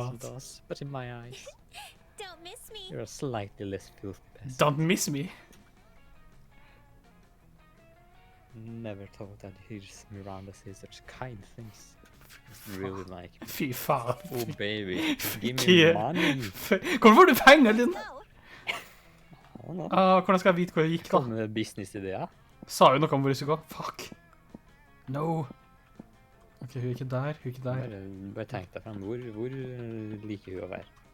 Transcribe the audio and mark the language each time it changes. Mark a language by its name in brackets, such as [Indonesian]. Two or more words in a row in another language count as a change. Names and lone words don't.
[English] peasant boss, but in my eyes, Don't miss me. you're a slightly less filthy peasant. Don't miss me. Never thought I'd hear Miranda say such kind things. really like me. [Norwegian] Fy faen. [English] Oh baby, give me [Norwegian] Ikke- [English] money. [Norwegian] Hvor får du penger din? [English] Go. Oh, no. [Norwegian] Hvordan skal jeg vite hvor jeg gikk da? Kom med business-ideer. Sa hun noe om hvor jeg skulle gå? [English] Fuck. No. [Norwegian] Ok, hun er ikke der, hun er ikke der. Bare tenk deg frem. Hvor liker hun å være?